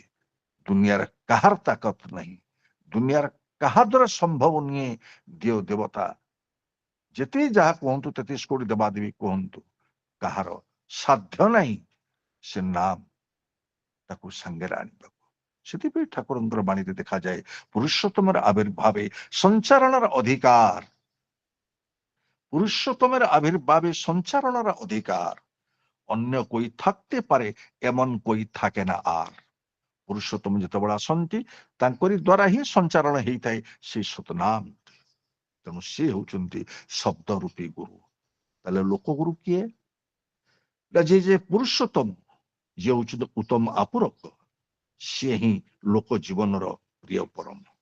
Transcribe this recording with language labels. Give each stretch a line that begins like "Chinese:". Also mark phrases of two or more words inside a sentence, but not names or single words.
Odia: ଦୁନିଆର କାହାର ତାକତ ନାହିଁ, ଦୁନିଆର କାହା ଦ୍ୱାରା ସମ୍ଭବ ନୁହେଁ। ଦେବ ଦେବତା ଯେତେ ଯାହା କୁହନ୍ତୁ, 33 କୋଟି ଦେବାଦେବୀ କୁହନ୍ତୁ, କାହାର ସାଧ୍ୟ ନାହିଁ ସେ ନାମ ତାକୁ ସାଙ୍ଗରେ ଆଣିବାକୁ। ସେଥିପାଇଁ ଠାକୁରଙ୍କର ବାଣୀରେ ଦେଖାଯାଏ
Bangla: পুরুষোত্তমের আবির্ভাবে সঞ্চারণের অধিকার। পুরুষোত্তমের আবির্ভাবে সঞ্চারণের অধিকার অন্য কই থাকতে পারে, এমন কই থাকে না আর।
Odia: পুরুষোত্তম যেତେବେଳେ ଆସନ୍ତି ତାଙ୍କରି ଦ୍ୱାରା ହିଁ ସଞ୍ଚାରଣ ହେଇଥାଏ ସେ ସତନାମ। ତେଣୁ ସେ ହେଉଛନ୍ତି ଶବ୍ଦ ରୂପୀ ଗୁରୁ। ତାହେଲେ ଲୋକଗୁରୁ କିଏ? ଯିଏ ପୁରୁଷୋତ୍ତମ, ଯିଏ ହଉଛନ୍ତି ଉତ୍ତମ ଆପୁରକ, ସିଏ ହିଁ ଲୋକ ଜୀବନର ପ୍ରିୟ ପରମ।